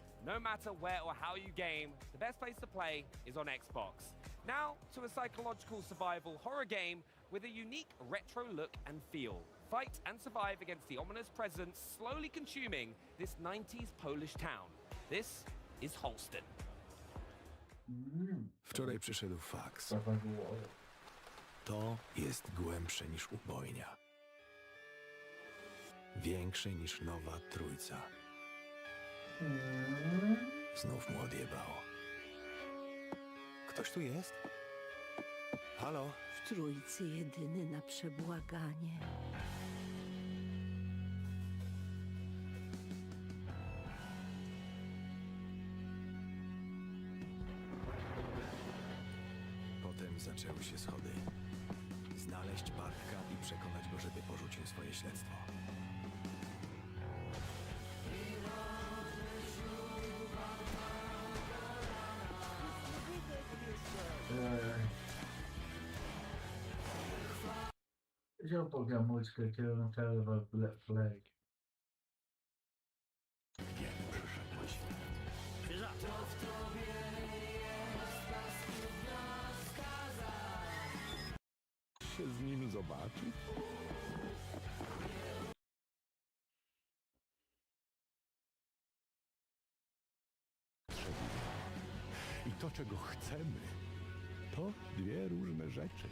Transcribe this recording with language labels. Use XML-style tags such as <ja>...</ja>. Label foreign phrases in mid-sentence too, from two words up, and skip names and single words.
<en>No matter where or how you game, the best place to play is on Xbox. Now to a psychological survival horror game with a unique retro look and feel. Fight and survive against the ominous presence slowly consuming this 90s Polish town. This is Holston.</en> <pl>Wczoraj przyszedł faks. To jest głębsze niż ubojnia. Większe niż nowa trójca. Znów mu odjebało. Ktoś tu jest? Halo? W trójcy jedyny na przebłaganie. Potem zaczęły się schody. Znaleźć Bartka i przekonać go, żeby porzucił swoje śledztwo.</pl> <pt>Deixa eu tocar a música que eu não quero levar flag.</pt> <pl>Się z nim zobaczyć? I to, czego chcemy, to dwie różne rzeczy.</pl>